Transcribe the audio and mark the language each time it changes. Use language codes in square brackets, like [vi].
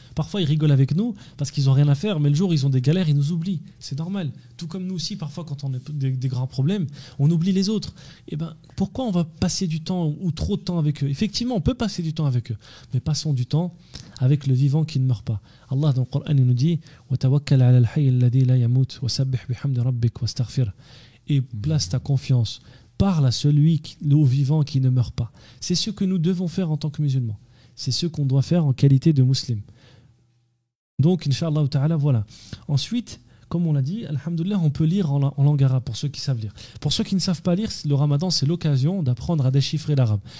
[fr] Parfois ils rigolent avec nous parce qu'ils n'ont rien à faire, mais le jour où ils ont des galères, ils nous oublient. C'est normal. Tout comme nous aussi, parfois quand on a des grands problèmes, on oublie les autres. Et ben, pourquoi on va passer du temps ou trop de temps avec eux? Effectivement, on peut passer du temps avec eux, mais passons du temps avec le vivant qui ne meurt pas. Allah dans le Coran il nous dit [ar] وَتَوَكَّلْ عَلَى الْحَيِّ الَّذِي لَا يَمُوتُ وَسَبِّحْ بِحَمْدِ رَبِّكَ وَاسْتَغْفِرْهُ. [fr] Et place ta confiance. Parle à celui, au vivant qui ne meurt pas. C'est ce que nous devons faire en tant que musulmans. C'est ce qu'on doit faire en qualité de musulmans. Donc, Inch'Allah ta'ala, voilà. Ensuite, comme on l'a dit, alhamdoulilah, on peut lire en langue arabe pour ceux qui savent lire. Pour ceux qui ne savent pas lire, le ramadan, c'est l'occasion d'apprendre à déchiffrer l'arabe.